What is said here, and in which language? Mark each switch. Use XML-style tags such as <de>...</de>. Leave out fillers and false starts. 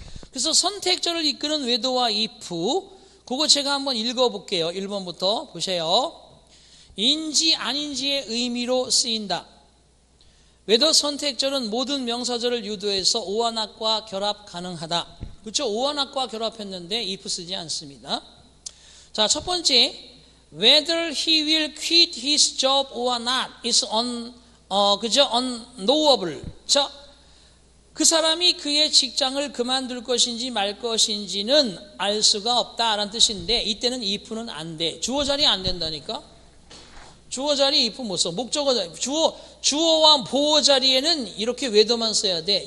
<ko>그래서 선택절을 이끄는 whether와 if, 그거 제가 한번 읽어볼게요. 1번부터 보세요. 인지 아닌지의 의미로 쓰인다. whether 선택절은 모든 명사절을 유도해서 오와 not과 결합 가능하다. 그렇죠? 오와 not과 결합했는데 if 쓰지 않습니다. 자, 첫 번째,</ko> <en>whether he will quit his job or not is unknowable.</en> <ko>자, 그 사람이 그의 직장을 그만둘 것인지 말 것인지는 알 수가 없다라는 뜻인데, 이때는 if는 안 돼. 주어 자리 안 된다니까. 주어 자리 if 못 써. 목적어 자리, 주어와 보어 자리에는 이렇게 whether만 써야 돼.</ko>